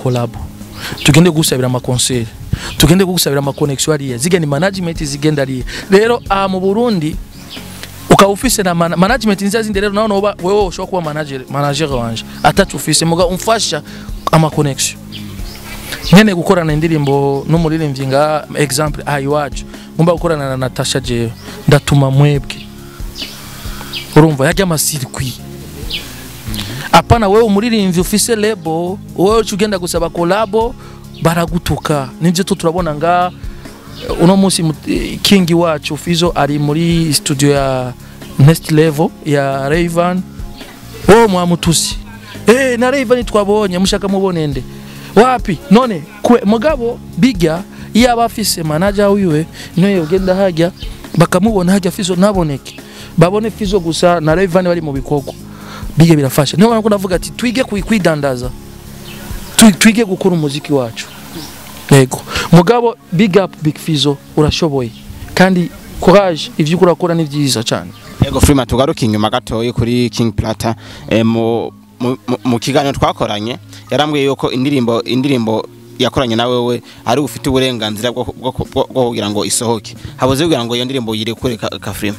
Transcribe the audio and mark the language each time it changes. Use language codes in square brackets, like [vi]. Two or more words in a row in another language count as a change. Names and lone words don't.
[rn] collab tugende gusabira ama concert tugende gusabira ama connection ari ziga ni management zigenda ari rero mu Burundi ukawufise na management nzazindi rero naho wewe ushobora kuba manager wanje atatu ufise muga umfasha ama connection nkene gukorana indirimbo n'umuririmbyi nga example iwacu ngomba gukorana na Natasha jewe ndatuma mwebwe urumva yajya amasirikwi apana wewe umuririmbyi ufise label wewe ugenda gusaba collabo baragutuka nivyo turabona nga uno munsi King wacu Fizo ari muri studio ya Next Level ya Rayvan mwamutusi na Rayvan twabonye mushaka mubonende wapi none kwe mugabo biga iya bafise manager wiwe niyo ugenda hajya bakamubona hajya Fizo naboneke babone Fizo gusa na Rayvan bari mu bikoko biga birafasha niyo banako navuga ati twige kwidandaza twige gukora umuziki wacu yego mugabo [en] big up [rn] Big Fizo urashoboye kandi courage ivyo urakora ni byiza cyane yego Freema tugaruka inyuma gatoye kuri King Plata mu kiganiro twakoranye yarambwiye yuko indirimbo yakoranye nawe we ari ufite uburenganzira bwo kugira ngo isohoke habuze kugira ngo iyo ndirimbo yirekure ka Freema